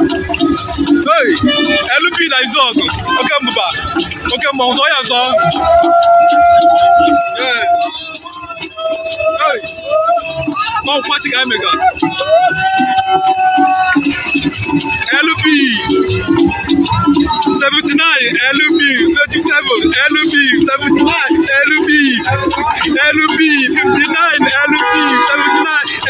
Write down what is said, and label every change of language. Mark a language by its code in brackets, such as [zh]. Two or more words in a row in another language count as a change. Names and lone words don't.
[ig] Hey, L P na Izuogu. Oke mbụba. Oke mmọnwụ, zọọ ya zọọ. Hey. Hey. Mmọnwụ party ka anyị mega. L P. [en] Seventy-nine, L P. Seventy-seven, L P. Seventy-nine, L P. Fifty-nine, L P. Seventy-nine.